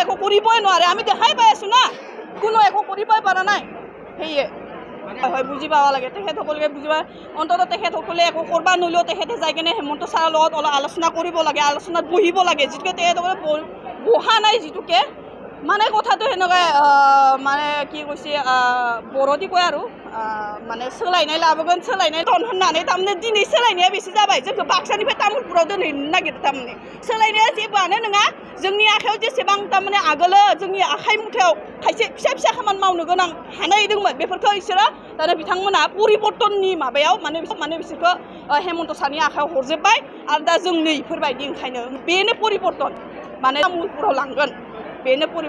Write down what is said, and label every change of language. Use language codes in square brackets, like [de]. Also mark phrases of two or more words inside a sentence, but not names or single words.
[as] একো কৰিবই নোৱাৰে আমি দেখাই পাই আছোঁ না কোনো একো কৰিবই পৰা নাই সেয়ে হয় বুজি পাব লাগে তেখেতসকলে বুজি পায় অন্ততঃ তেখেতসকলে একো কৰিব নোৱাৰিলেও তেখেতে যাই কিনে হেমন্ত ছাৰৰ লগত অলপ আলোচনা কৰিব লাগে আলোচনাত বহিব লাগে যিটোকে তেখেতসকলে বহা নাই যিটোকে মানে কথাটো সেনেকৈ মানে কি কৈছে বৰদি কয় আৰু মানে [brx] सोलायनाय लाबोगोन सोलायनाय दन होननानै थारमाने दिनै सोलायनाया बेसे जाबाय जोंखौ बाक्सानिफ्राय तामुलपुराव दोनहैनो नागिरदों थारमाने सोलायनाया जेबोआनो नङा जोंनि आखायाव जेसेबां तारमाने आगोलो जोंनि आखाइ मुथायाव खायसे फिसा फिसा खामानि मावनो गोनां हानाय दंमोन बेफोरखौ इसोरो दाना बिथांमोना परिबर्तननि माबायाव माने बिसोरखौ हेमन्त सारनि आखायाव हरजोब्बाय आरो दा जों नै इफोरबायदि ओंखायनो बेनो परिबर्तन माने तामुलपुराव लांगोन बेनो